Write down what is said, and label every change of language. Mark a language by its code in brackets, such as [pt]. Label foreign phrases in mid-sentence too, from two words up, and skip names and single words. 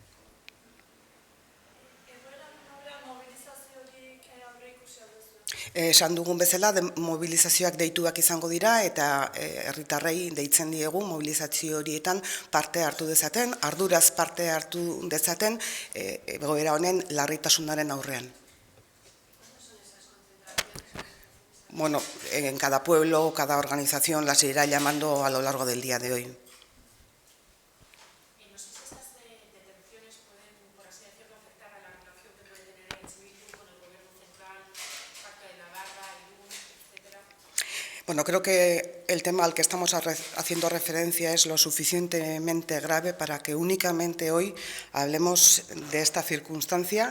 [eu] Esan dugun bezala, mobilizazioak deituak izango dira eta herritarrei deitzen diegu mobilizazio horietan parte hartu dezaten, arduraz parte hartu dezaten egoera honen larritasunaren aurrean. [es] Bueno, en cada pueblo, cada organización las irá llamando a lo largo del día de hoy. Bueno, creo que el tema al que estamos haciendo referencia es lo suficientemente grave para que únicamente hoy hablemos de esta circunstancia.